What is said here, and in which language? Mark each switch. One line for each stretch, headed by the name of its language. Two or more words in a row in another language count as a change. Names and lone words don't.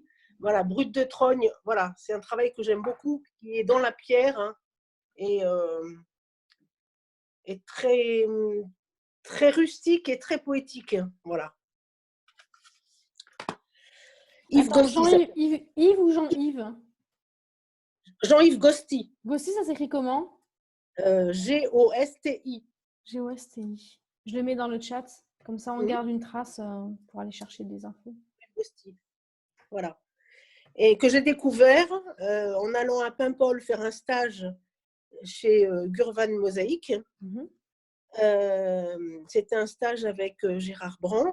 French: Voilà, brut de trogne, voilà, c'est un travail que j'aime beaucoup, qui est dans la pierre et très, très rustique et très poétique. Voilà. Yves Gosti. Yves ou Jean-Yves? Jean-Yves Gosti. Gosti, ça s'écrit comment? G-O-S-T-I. G-O-S-T-I. Je le mets dans le chat, comme ça on garde une trace pour aller chercher des infos. Gosti. Voilà. Et que j'ai découvert en allant à Paimpol faire un stage chez Gurvan Mosaïque. C'était un stage avec Gérard Brand.